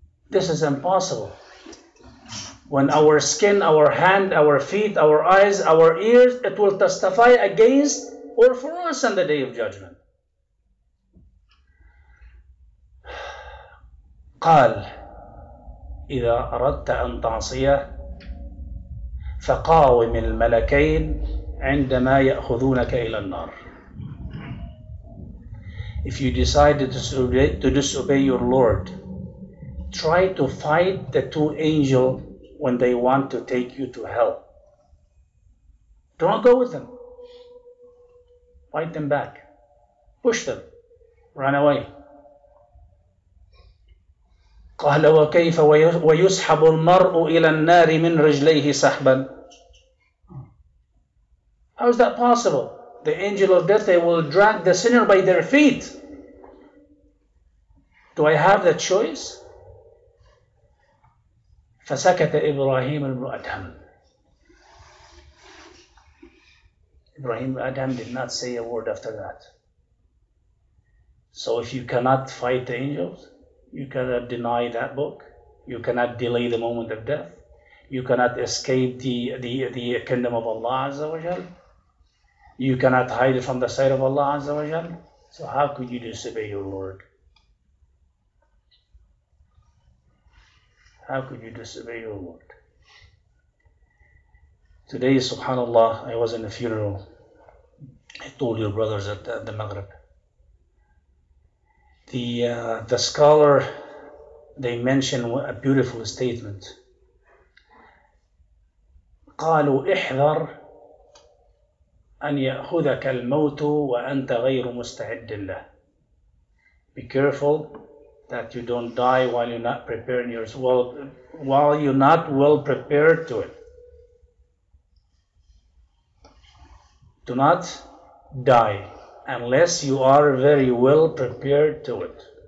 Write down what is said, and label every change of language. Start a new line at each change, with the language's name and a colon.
English: This is impossible. When our skin, our hand, our feet, our eyes, our ears, it will testify against or for us on the day of judgment.
Arabic: قال إذا أردت أن تعصيه فقاوم الملكين عندما يأخذونك إلى النار.
English: If you decide to disobey your Lord, try to fight the two angels when they want to take you to hell. Do not go with them. Fight them back. Push them. Run away.
Arabic: قال وكيف ويسحب المرء إلى النار من رجليه سحبا.
English: How is that possible? The angel of death, they will drag the sinner by their feet. Do I have that choice?
Arabic: فسكت إبراهيم بن أدهم.
English: Ibrahim Adam did not say a word after that. So if you cannot fight the angels, you cannot deny that book, you cannot delay the moment of death, you cannot escape the kingdom of Allah Azza wa Jal, you cannot hide from the sight of Allah Azza wa Jal, so how could you disobey your Lord? How could you disobey your Lord? Today, subhanallah, I was in a funeral. I told your brothers at the Maghrib. The scholar, they mention a beautiful statement.
Arabic: قالوا احذر أن يأخذك الموت وأنت غير مستعد له.
English: Be careful that you don't die while you're not preparing yourself, while you're not well prepared to it. Do not die unless you are very well prepared to it.